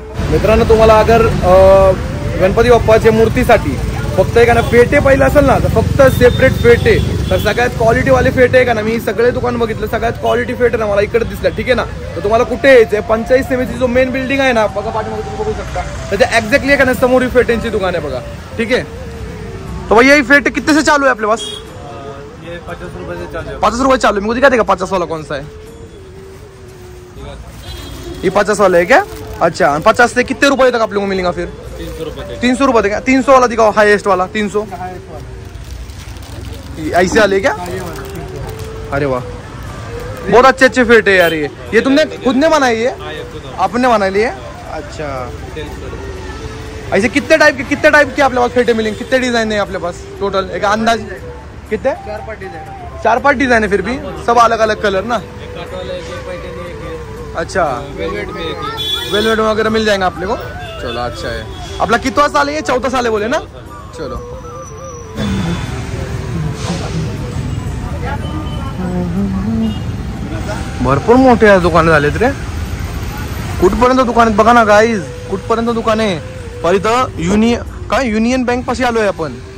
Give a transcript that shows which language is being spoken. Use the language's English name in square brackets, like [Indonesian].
[Marathi] मित्रांनो तुम्हाला अगर गणपती बाप्पाच्या मूर्तीसाठी फक्त एक ना पेटे पाहिजे असेल ना तर फक्त सेपरेट पेटे तर सगळ्यात क्वालिटीवाले फेटे आहे का ना. मी सगळे दुकान बघितलं सगळ्यात क्वालिटी फेटे ना मला इकडे दिसलं. ठीक आहे ना. तर तुम्हाला कुठे यायचंय 45 सेमीची जो मेन बिल्डिंग आहे ना बघा पाठीमागे तुम्ही बघू शकता त्याच्या एक्झॅक्टली आहे का ना समोर फेटेंची दुकान आहे बघा. [Hindi] ठीक है तो भैया ये फेटे कितने से चालू है आपके पास. ये 50 रुपए से चालू है. 50 रुपए चालू है. मुझे दिखा देगा 50 वाला कौन सा है. ये 50 वाला है क्या. अच्छा 50 से कितने रुपए तक आप लोगों को मिलेगा फिर. 300 रुपये. 300 रुपए देगा. 300 वाला दिखाओ हाईएस्ट वाला 300 ऐसे वाले क्या. अरे वाह बहुत अच्छे फेटे यार. ये तुमने खुद ने बनाई है. आपने बनाई ली है. अच्छा ऐसे कितने टाइप के आपके पास फेटे मिलेंगे. कितने डिजाइन है आपके पास टोटल एक अंदाज कितने. 4-5 डिजाइन है फिर भी सब अलग अलग कलर ना. अच्छा वेलवेट वगैरह मिल जाएगा आपने को. चलो अच्छा है. [Marathi] आपला कितवा [Hindi] साल है. 4था साल है बोले ना. [Marathi] चलो भरपूर मोठे दुकान झालेत रे. कुठपर्यंत दुकान आहेत बघा ना गाईज. कुठपर्यंत दुकान आहे. पर इथं युनियन बँक पाशी आलोय आपण.